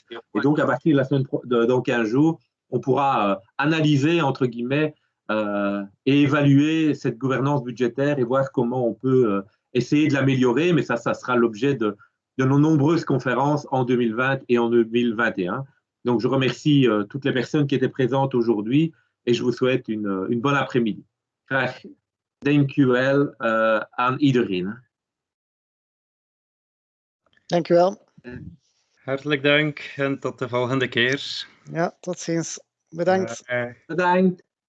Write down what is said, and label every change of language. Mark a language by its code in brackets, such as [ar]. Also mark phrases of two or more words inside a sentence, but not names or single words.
[fr] Et donc à partir de la semaine dans 15 jours, on pourra analyser, entre guillemets, et évaluer cette gouvernance budgétaire et voir comment on peut essayer de l'améliorer, mais ça sera l'objet de nos nombreuses conférences en 2020 et en 2021. Donc, je remercie toutes les personnes qui étaient présentes aujourd'hui et je vous souhaite une bonne après-midi. [nl] Graag dank u wel aan iedereen. Dank u wel. Hartelijk dank en tot de volgende keer. Ja, tot ziens. Bedankt. Bedankt.